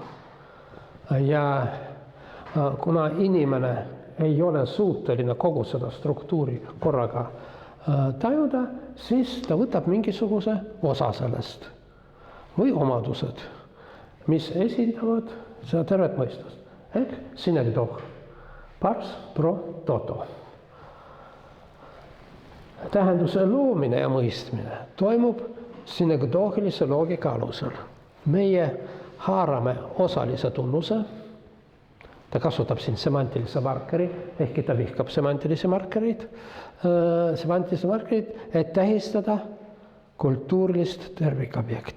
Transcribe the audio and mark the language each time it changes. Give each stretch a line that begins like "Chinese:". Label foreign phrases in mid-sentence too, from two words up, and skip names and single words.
Estonian: Ja kuna inimene ei ole suuteline kogu seda struktuuri korraga tajuda, siis ta võtab mingisuguse osa sellest või omadused, mis esindavad seda tervet mõistust. Ehk synagog,
Latin: pars pro toto.
Estonian: Tähenduse loomine ja mõistmine toimub synagogilise loogika alusel. Meie haarame osalise tunnuse. Ta kasutab siin semantilise markeri, ehkki ta vihkab semantilisi markereid, et tähistada kultuurilist tervikobjekti.